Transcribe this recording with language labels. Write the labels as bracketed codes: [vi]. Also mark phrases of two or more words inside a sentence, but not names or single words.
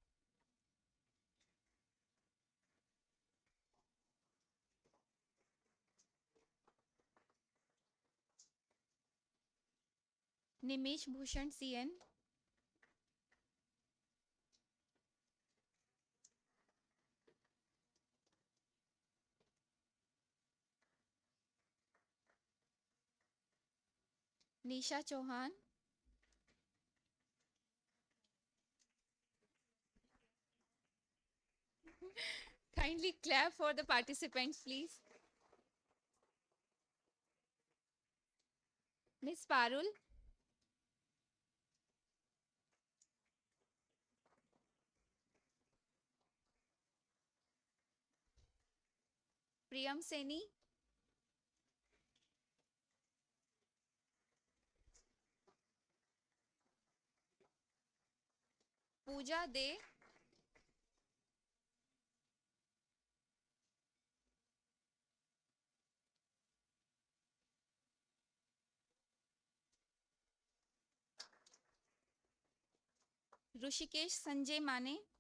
[en] निमेश भूषण CN, निशा चौहान, kindly clap for the participants, please. Miss Parul, Priyam Seni, Pooja De, ऋषिकेश संजय माने,